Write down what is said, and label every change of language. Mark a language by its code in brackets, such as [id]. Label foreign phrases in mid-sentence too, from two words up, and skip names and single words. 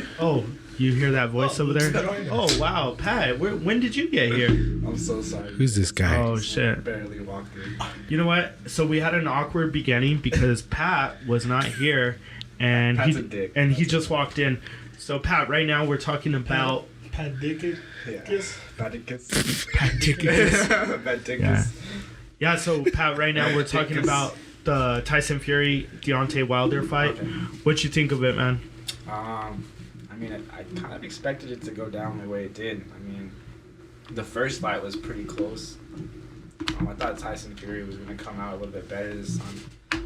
[en] Oh, you hear that voice over there? Oh wow, Pat, when did you get here? I'm so sorry. Who's this guy? Oh shit! Barely walked in. You know what? So we had an awkward beginning because Pat was not here, and Pat's a dick. he just walked in. So Pat, right now we're talking about Pat Dickus. Bad dickus. Pat Dickus. Bad dickus. Yeah. Yeah. So Pat, right now we're talking about the Tyson Fury Deontay Wilder fight. Okay. What you think of it, man? I kind of expected it to go down the way it did. I mean, the first fight was pretty close. I thought Tyson Fury was going to come out a little bit better this time.